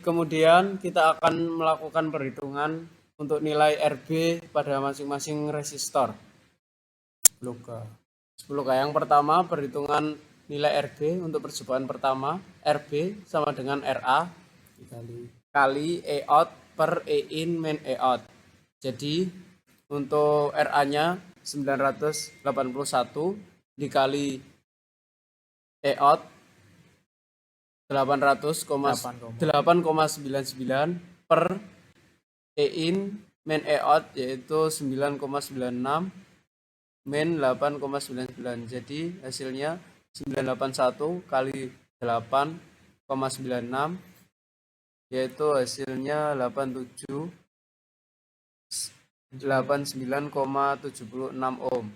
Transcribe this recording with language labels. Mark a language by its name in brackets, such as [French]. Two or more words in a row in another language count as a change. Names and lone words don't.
[Indonesian] Kemudian kita akan melakukan perhitungan untuk nilai RB pada masing-masing resistor. 10K. 10K. Yang pertama, perhitungan nilai RB untuk percobaan pertama. RB sama dengan RA kali E out per E in main E out. Jadi, untuk RA-nya 981 dikali E out 800,8,99 per E in main E out yaitu 9,96 main 8,99. Jadi hasilnya 981 kali 8,96 yaitu hasilnya 89,76 ohm.